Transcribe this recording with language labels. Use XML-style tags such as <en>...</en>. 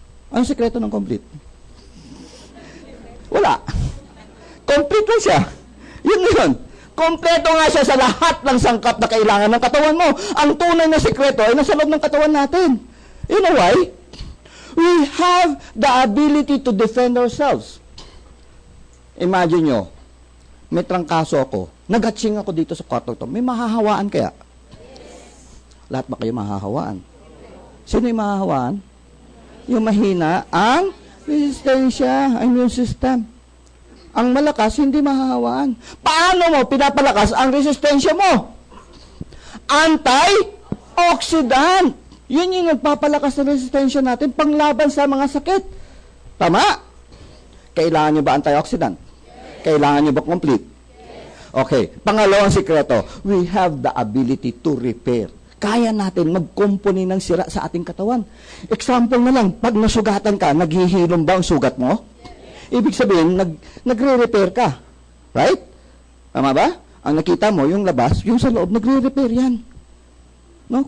<tl>Anong sikreto ng complete? Wala. Complete lang siya. Yun na yun. Kompleto nga siya sa lahat ng sangkap na kailangan ng katawan mo. Ang tunay na sikreto ay nasa loob ng katawan natin.</tl> <en>You know why? We have the ability to defend ourselves.</en> <tl>Imagine nyo, may trangkaso ako, nag-hatching ako dito sa kwarto to, may mahahawaan kaya? Lahat ba kayo mahahawaan? Sino yung mahahawaan? Yung mahina, ang resistensya, ang immune system. Ang malakas, hindi mahahawaan. Paano mo pinapalakas ang resistensya mo? Antioxidant. Yun yung nagpapalakas ng resistensya natin panglaban sa mga sakit. Tama? Kailangan nyo ba antioxidant? Kailangan nyo ba complete? Okay. Pangalawang sikreto,</tl> <en>we have the ability to repair.</en> <tl>Kaya natin magkumpuni ng sira sa ating katawan. Example na lang, pag nasugatan ka, naghihilom ba ang sugat mo? Ibig sabihin, nagre-repair ka. Right? Tama ba? Ang nakita mo, yung labas, yung sa loob, nagre-repair yan. No?</tl>